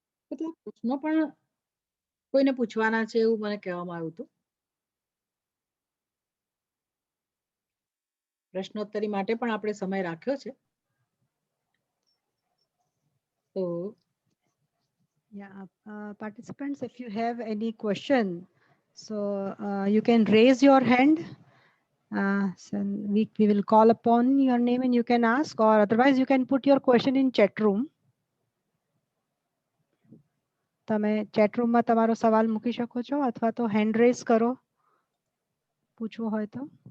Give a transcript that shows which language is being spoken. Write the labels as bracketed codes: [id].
[gu] કેટલાક પ્રશ્નો પણ કોઈને પૂછવાના છે એવું મને કહેવામાં આવ્યું હતું. પ્રશ્નોત્તરી માટે પણ આપણે સમય રાખ્યો છે. તો [en] Yeah, participants, if you have any question, so you can raise your hand. So we will call upon your name and you can ask, or otherwise you can put your question in chat room. [gu] તમે chat room માં તમારો સવાલ મૂકી શકો છો, અથવા તો hand raise કરો પૂછવું હોય તો.